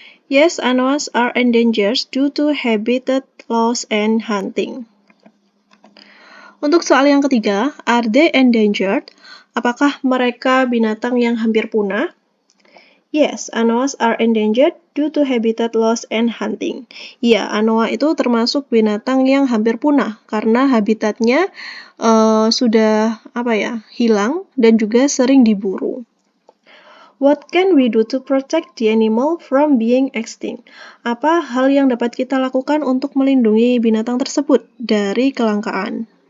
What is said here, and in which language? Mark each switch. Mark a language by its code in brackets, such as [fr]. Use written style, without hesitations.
[en] Yes, anoas are endangered due to habitat loss and hunting. [id] Untuk soal yang ketiga, [en] are they endangered? [id] Apakah mereka binatang yang hampir punah? [en] Yes, anoas are endangered due to habitat loss and hunting. [id] Ya, anoa itu termasuk binatang yang hampir punah karena habitatnya sudah hilang dan juga sering diburu. [en] What can we do to protect the animal from being extinct? [id] Apa hal yang dapat kita lakukan untuk melindungi binatang tersebut dari kelangkaan?